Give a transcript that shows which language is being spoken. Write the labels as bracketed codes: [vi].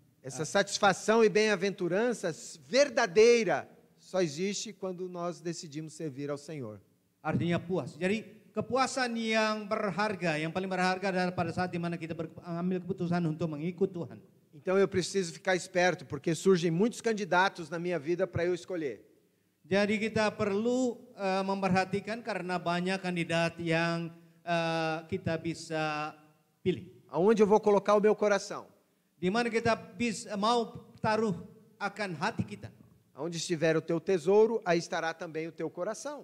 [pt] Essa satisfação e bem-aventurança verdadeira só existe quando nós decidimos servir ao Senhor. [id] Artinya puas. Jadi kepuasan yang berharga, yang paling berharga adalah pada saat di mana kita mengambil keputusan untuk mengikut Tuhan. [pt] Então eu preciso ficar esperto, porque surgem muitos candidatos na minha vida para eu escolher. [id] Jadi kita perlu memperhatikan karena banyak kandidat yang kita bisa pilih. [pt] Aonde eu vou colocar o meu coração? [id] Di mana kita mau taruh akan hati kita. [pt] Onde estiver o teu tesouro, aí estará também o teu coração.